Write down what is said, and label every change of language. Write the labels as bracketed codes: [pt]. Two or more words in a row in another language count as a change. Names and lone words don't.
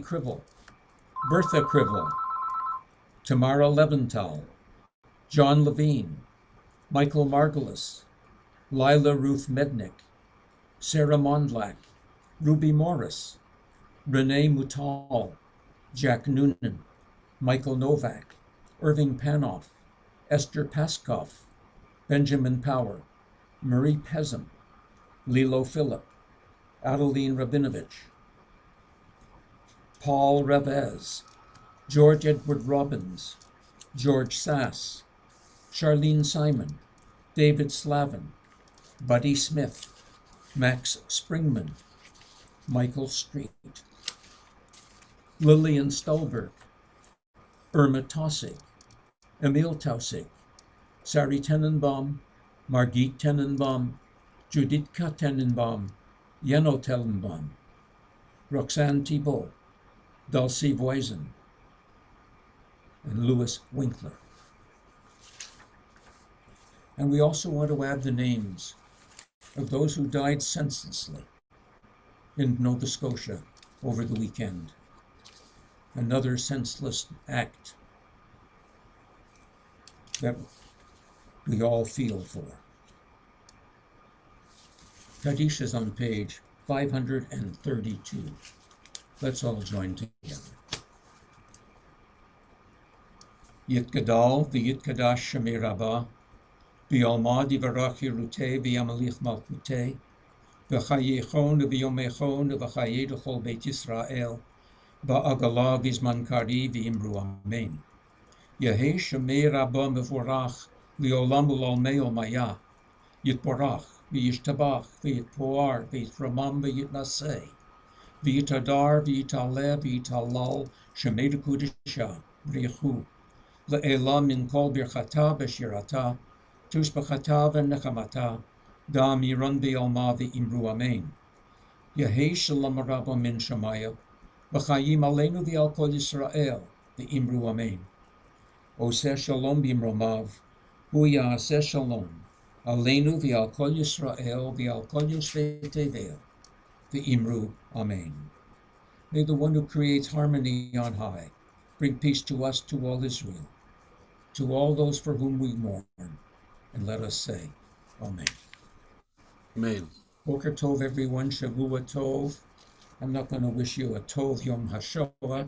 [en] Crivel, Bertha Crivel, Tamara Leventhal, John Levine, Michael Margolis, Lila Ruth Mednick, Sarah Mondlak, Ruby Morris, Renee Moutal, Jack Noonan, Michael Novak, Irving Panoff, Esther Paskoff, Benjamin Power, Marie Pezim, Lilo Phillip, Adeline Rabinovich, Paul Revez, George Edward Robbins, George Sass, Charlene Simon, David Slavin, Buddy Smith, Max Springman, Michael Street, Lillian Stolberg, Irma Tossig, Emil Tausig, Sari Tenenbaum, Margit Tenenbaum, Juditka Tenenbaum, Jeno Tenenbaum, Roxanne Thibault, Dulcie Voisin, and Louis Winkler. And we also want to add the names of those who died senselessly in Nova Scotia over the weekend. Another senseless act that we all feel for. Kaddish is on page 532. Let's all join together. [arc] יתגדל ויתקדש שמה רבא, בעלמא דיברא כרעותה וימליך מלכותה, בחייכון וביומיכון ובחיי דכל בית ישראל, בעגלא ובזמן קריב ואמרו אמן. יהא שמה רבא מברך לעלם ולעלמי עלמיא, יתברך וישתבח ויתפאר ויתרומם ויתנשא, ויתהדר ויתעלה ויתהלל שמה דקודשא בריך, לעלא מן כל ברכתא ושירתא, תשבחתא ונחמתא, דאמירן בעלמא ואמרו אמן. יהא שלמא רבא מן שמיא, וחיים עלינו ועל כל ישראל, ואמרו אמן. [he] עושה שלום במרומיו, הוא יעשה שלום, עלינו ועל כל ישראל, ועל כל יושבי תבל, ואמרו אמן. [en] May the one who creates harmony on high bring peace to us, to all Israel, to all those for whom we mourn, and let us say, Amen. Amen. [he] בוקר טוב, everyone, שבוע טוב. [en] I'm not going to wish you a [he] טוב יום השואה.